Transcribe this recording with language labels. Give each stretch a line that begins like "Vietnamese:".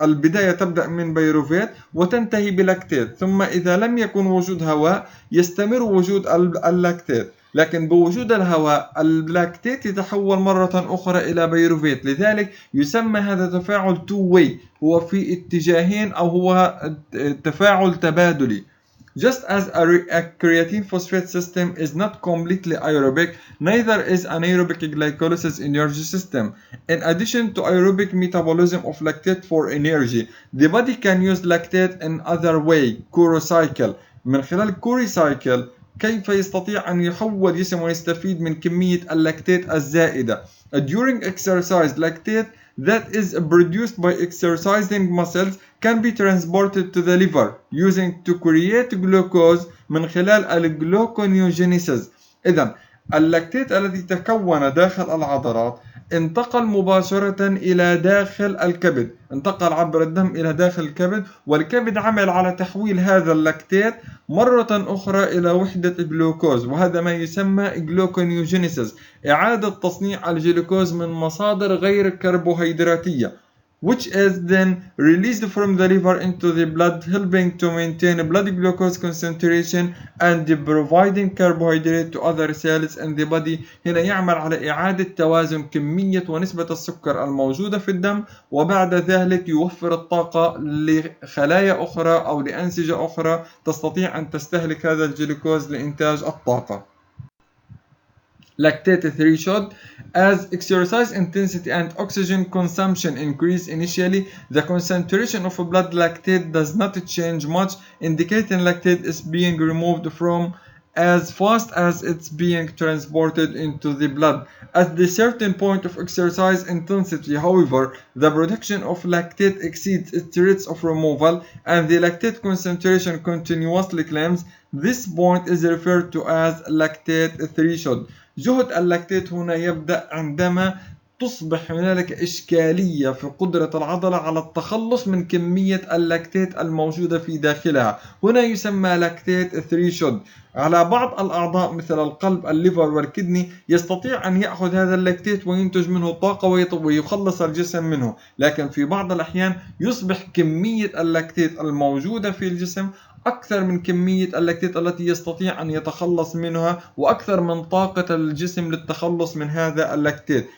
Arabic: البداية تبدأ من بيروفيت وتنتهي بلاكتيت، ثم إذا لم يكن وجود هواء يستمر وجود اللاكتيت، لكن بوجود الهواء اللاكتيت يتحول مرة أخرى إلى بيروفيت. لذلك يسمى هذا تفاعل
English: two way،
Arabic: هو في اتجاهين أو هو تفاعل تبادلي.
English: Just as a creatine phosphate system is not completely aerobic, neither is anaerobic glycolysis energy system. In addition to aerobic metabolism of lactate for energy, the body can use lactate in other way. Kuro cycle.
Arabic: من خلال كوري cycle كيف يستطيع أن يحول جسم ويستفيد من كمية اللاكتيت الزائدة.
English: During exercise, lactate that is produced by exercising muscles can be transported to the liver using to create glucose
Arabic: من خلال الجلوكونيوجينيسيس. إذن اللاكتيت الذي تكون داخل العضلات انتقل مباشرة إلى داخل الكبد، انتقل عبر الدم إلى داخل الكبد، والكبد عمل على تحويل هذا اللاكتيت مرة أخرى إلى وحدة جلوكوز، وهذا ما يسمى جلوكونيوجينيسيس، إعادة تصنيع الجلوكوز من مصادر غير كربوهيدراتية،
English: which is then released from the liver into the blood, helping to maintain blood glucose concentration and providing carbohydrate to other cells in the body.
Arabic: هنا يعمل على إعادة توازن كمية ونسبة السكر الموجودة في الدم، وبعد ذلك يوفر الطاقة لخلايا أخرى أو لأنسجة أخرى تستطيع أن تستهلك هذا الجلوكوز لإنتاج الطاقة.
English: Lactate threshold. As exercise intensity and oxygen consumption increase initially, the concentration of blood lactate does not change much, indicating lactate is being removed from as fast as it's being transported into the blood. At the certain point of exercise intensity, however, the production of lactate exceeds its rates of removal and the lactate concentration continuously climbs. This point is referred to as lactate threshold.
Arabic: جهد اللاكتيت هنا يبدأ عندما تصبح هنالك إشكالية في قدرة العضلة على التخلص من كمية اللاكتيت الموجودة في داخلها، هنا يسمى لاكتيت ثريشولد. على بعض الأعضاء مثل القلب، الليفر والكدني يستطيع أن يأخذ هذا اللاكتيت وينتج منه طاقة ويخلص الجسم منه، لكن في بعض الأحيان يصبح كمية اللاكتيت الموجودة في الجسم أكثر من كمية اللاكتيت التي يستطيع أن يتخلص منها، وأكثر من طاقة الجسم للتخلص من هذا اللاكتيت.